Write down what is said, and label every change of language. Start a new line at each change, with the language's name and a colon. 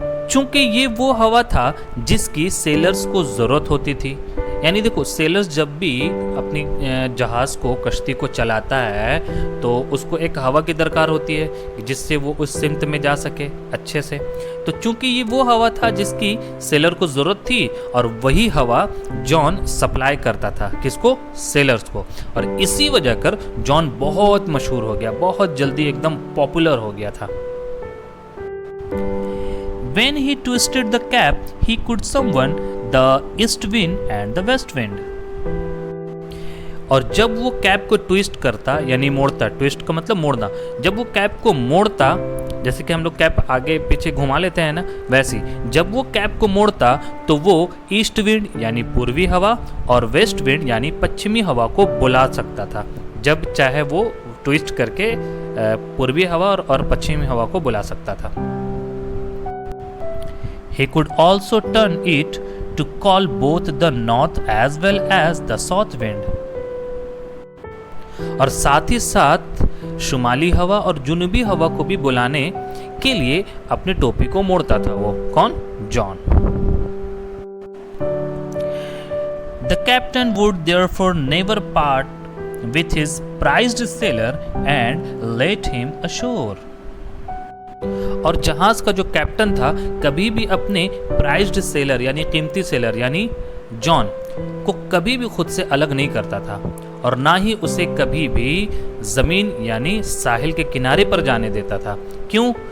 Hindi: चूंकि ये वो हवा था जिसकी सेलर्स को जरूरत होती थी, यानी देखो सेलर्स जब भी अपनी जहाज को, कश्ती को चलाता है तो उसको एक हवा की दरकार होती है जिससे वो उस सिमत में जा सके अच्छे से। तो चूंकि ये वो हवा था जिसकी सेलर को जरूरत थी और वही हवा जॉन सप्लाई करता था, किसको? सेलर्स को। और इसी वजह कर जॉन बहुत मशहूर हो गया, बहुत जल्दी एकदम पॉपुलर हो गया था।
English: When he twisted the cap, he could summon the east wind and the west wind.
Hindi: और जब वो कैप को ट्विस्ट करता, यानी मोड़ता, ट्विस्ट का मतलब मोड़ना, जब वो कैप को मोड़ता, जैसे कि हम लोग कैप आगे पीछे घुमा लेते हैं ना, वैसी जब वो कैप को मोड़ता तो वो ईस्ट विंड यानी पूर्वी हवा और वेस्ट विंड यानी पश्चिमी हवा को बुला सकता था। जब चाहे वो ट्विस्ट करके पूर्वी हवा और पश्चिमी हवा को बुला सकता था।
English: He could also turn it to call both the north as well as the south wind.
Hindi: और साथ ही साथ शुमाली हवा और जुनूबी हवा को भी बुलाने के लिए अपने टोपी को मोड़ता था वो। कौन? John.
English: The captain would therefore never part with his prized sailor and let him ashore.
Hindi: और जहाज का जो कैप्टन था कभी भी अपने प्राइज्ड सेलर यानी कीमती सेलर यानी जॉन को कभी भी खुद से अलग नहीं करता था और ना ही उसे कभी भी जमीन यानी साहिल के किनारे पर जाने देता था। क्यों?